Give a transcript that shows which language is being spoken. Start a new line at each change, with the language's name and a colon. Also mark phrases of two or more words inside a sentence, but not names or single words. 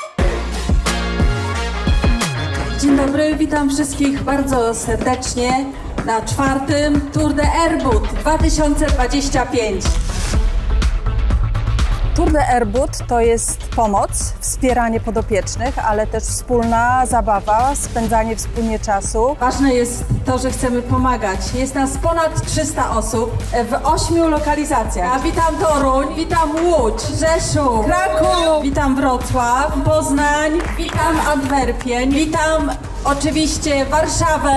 Polish: Dzień dobry, witam wszystkich bardzo serdecznie. na 4. Tour de Airbud 2025. Tour de Airbud to jest pomoc, wspieranie podopiecznych, ale też wspólna zabawa, spędzanie wspólnie czasu. Ważne jest to, że chcemy pomagać. Jest nas ponad 300 osób w 8 lokalizacjach. Ja witam Toruń, witam Łódź, Rzeszów, Kraków, witam Wrocław, Poznań, witam Antwerpień, witam oczywiście Warszawę.